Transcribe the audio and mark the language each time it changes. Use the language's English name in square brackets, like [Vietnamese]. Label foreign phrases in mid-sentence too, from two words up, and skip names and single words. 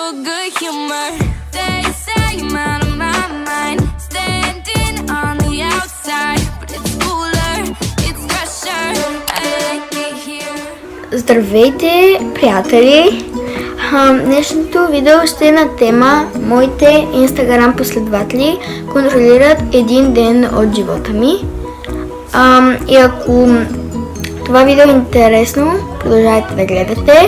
[English] good humor. They say I'm out of my mind, standing on the outside, but it's cooler, it's fresher. I like it here. [Bulgarian] Здравейте, приятели! Днешното видео ще е на тема моите Instagram последователи контролират един ден от живота ми. И ако това видео е интересно, продължайте да гледате.